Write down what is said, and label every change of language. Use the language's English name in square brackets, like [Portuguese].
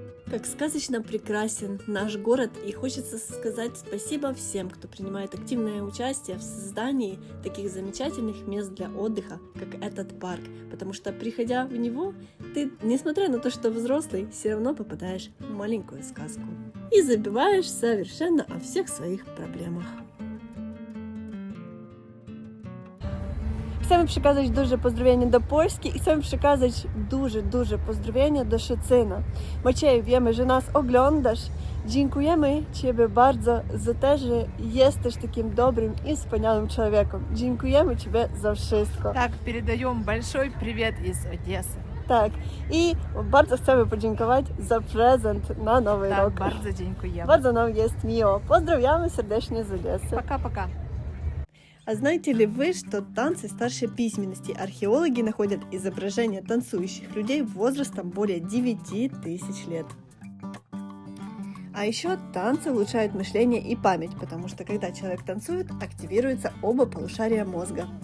[Russian] Как сказочно прекрасен наш город, и хочется сказать спасибо всем, кто принимает активное участие в создании таких замечательных мест для отдыха, как этот парк. Потому что, приходя в него, ты, несмотря на то, что взрослый, все равно попадаешь в маленькую сказку и забываешь совершенно о всех своих проблемах. [Polish] Chcemy przekazać duże pozdrowienia do Polski i chcemy przekazać duże pozdrowienia do Szczecina. Macieju, wiemy, że nas oglądasz. Dziękujemy Ciebie bardzo za to, że jesteś takim dobrym i wspaniałym człowiekiem. Dziękujemy Ciebie za wszystko. [Russian] Так, передаем большой привет из Одессы. [Polish] Tak, i bardzo chcemy podziękować za prezent na Nowy [Russian] Так, [Polish] rok. bardzo dziękujemy. Bardzo nam jest miło. Pozdrawiamy serdecznie z Odessy. [Russian] Пока-пока. А знаете ли вы, что танцы старшей письменности археологи находят изображения танцующих людей возрастом более 9000 лет? А еще танцы улучшают мышление и память, потому что когда человек танцует, активируются оба полушария мозга.